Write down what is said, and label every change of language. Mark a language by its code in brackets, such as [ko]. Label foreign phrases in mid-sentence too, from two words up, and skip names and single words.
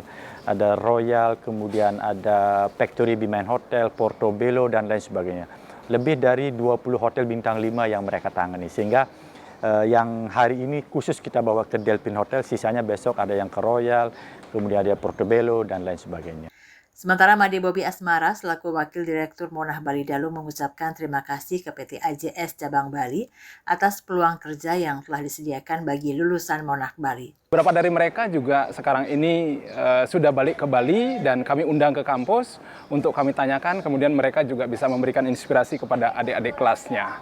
[id] Ada Royal, kemudian ada Factory Bimain Hotel, Portobello, dan lain sebagainya. Lebih dari 20 hotel bintang 5 yang mereka tangani. Sehingga yang hari ini khusus kita bawa ke Delphin Hotel, sisanya besok ada yang ke Royal, kemudian ada Portobello, dan lain sebagainya. Sementara Made Bobi Asmara selaku Wakil Direktur Monah Bali Dalu mengucapkan terima kasih ke PT AJS Cabang Bali atas peluang kerja yang telah disediakan bagi lulusan Monah Bali. Beberapa dari mereka juga sekarang ini sudah balik ke Bali dan kami undang ke kampus untuk kami tanyakan, kemudian mereka juga bisa memberikan inspirasi kepada adik-adik kelasnya.